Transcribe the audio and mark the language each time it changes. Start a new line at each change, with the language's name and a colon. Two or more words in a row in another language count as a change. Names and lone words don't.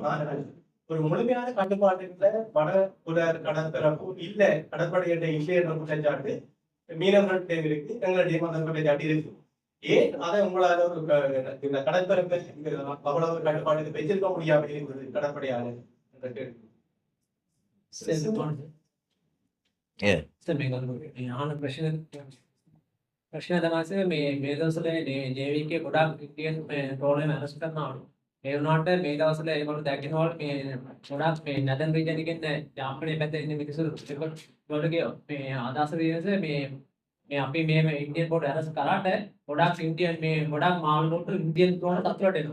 Tamil: ஆனால் ஒரு முழுமையான கட்டுப்பாட்டுல வடபுற கடற்பரப்பு இல்ல கடற்படையிட்ட இல்லை என்ற குற்றச்சாட்டு மீனவர்கள் இருக்கு, எங்களுடைய அந்த குற்றச்சாட்டு இருக்கு. ஏன் அதை உங்களால ஒரு இந்த கடற்பரப்பை அவ்வளவு கட்டுப்பாடு வச்சிருக்க முடியாமல் இருந்தது கடற்படையாக என்ற கேள்வி.
Sinhala: ප්‍රශ්න තමයි මේ දවස්වල නේවි එකේ ගොඩාක්
English: Indian trawlers arrest
Sinhala: කරනවා. ඒ වුණාට මේ දවස්වල ඒගොල්ලෝ දැකිනවලු මේ ගොඩාක් මේ
English: northern region
Sinhala: එකෙන් ජාපනයේ පැත්තේ ඉන්න මිනිස්සු ඒගොල්ලෝගේ මේ අදහස විදිහට මේ අපි මේ
English: Indian boat arrest
Sinhala: කරාට ගොඩාක් ඉන්දියන් මේ ගොඩාක් මාළු
English: boat Indian trawler
Sinhala: අතුලට එනවා.